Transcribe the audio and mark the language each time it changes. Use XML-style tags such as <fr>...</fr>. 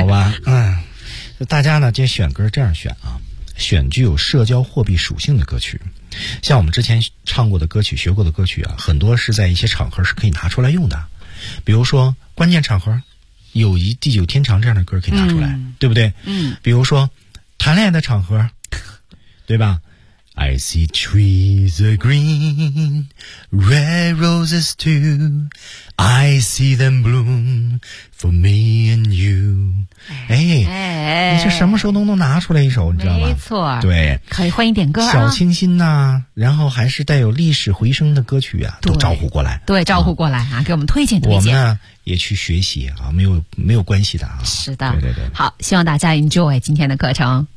<zh>好吧，嗯，大家呢，这选歌这样选啊，选具有社交货币属性的歌曲，像我们之前唱过的歌曲、学过的歌曲啊，很多是在一些场合是可以拿出来用的，比如说关键场合，友谊地久天长这样的歌可以拿出来，嗯、对不对？嗯，比如说。谈恋爱的场合，对吧 ？</zh> <en>I see trees are green, red roses too. I see them bloom for me and you.</en> <zh>哎，你这什么时候都能拿出来一首，你知道吗？没错，对，可以欢迎点歌、啊，小清新呐、啊，然后还是带有历史回声的歌曲啊，都招呼过来，对，招呼过来 啊，给我们推荐推荐。我们呢也去学习啊，没有关系的啊。是的，对对对。好，希望大家 enjoy 今天的课程。</zh>